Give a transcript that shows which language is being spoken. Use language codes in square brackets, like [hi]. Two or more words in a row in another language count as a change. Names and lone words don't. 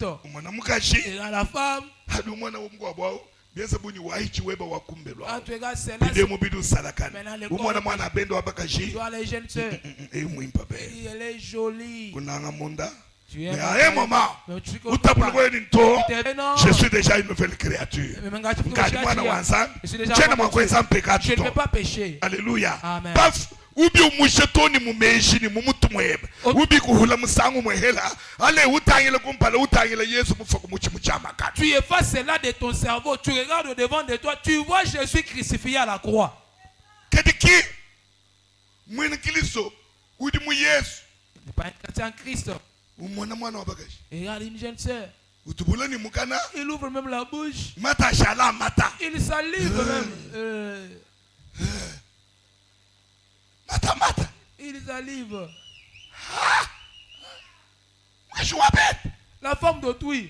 [fr] Et à la femme, quand tu regardes celle-là, maintenant le corps, tu vois les jeunes sœurs. Elle est jolie. Mais à un moment, je suis déjà une nouvelle créature. Je ne peux pas pécher. Alléluia. Amen. [lua] Ubi umujetoni mumejini mumutumweba ubi kuhula musangu mwehela ale utangile kumpala utangile Yesu mufa kumuchi muchamaka. [fr] Tu effaces cela de ton cerveau, tu regardes au devant de toi, tu vois Jésus crucifié à la croix. [lua] Kediki mwini Kristo udi mu Yesu. [fr] n'est pas un chrétien en Christ. Et regarde une jeune sœur. Il ouvre même la bouche. Il salive même. Il salive. La femme d'autrui.